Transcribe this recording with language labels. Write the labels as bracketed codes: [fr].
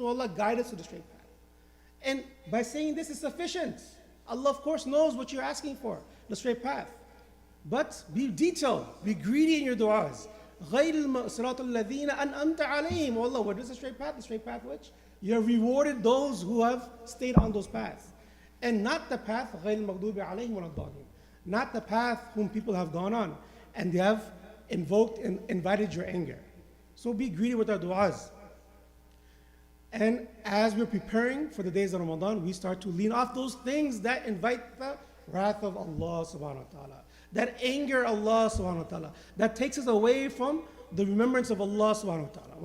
[en] Allah, guide us to the straight path. And by saying this is sufficient. Allah, of course, knows what you're asking for, the straight path. But be detailed, be greedy in your du'as. [ar] غَيْرِ الصِّرَاطِ الَّذِينَ أَنْعَمْتَ عَلَيْهِمْ. [en] Allah, what is the straight path? The straight path which? You have rewarded those who have stayed on those paths. And not the path, [ar] غَيْرِ الْمَغْضُوبِ عَلَيْهِمْ وَلَا الضَّالِينَ. [en] Not the path whom people have gone on, and they have invoked and invited your anger. So be greedy with our du'as. And as we're preparing for the days of Ramadan, we start to lean off those things that invite the wrath of Allah subhanahu wa ta'ala, that anger Allah subhanahu wa ta'ala, that takes us away from the remembrance of Allah subhanahu wa ta'ala.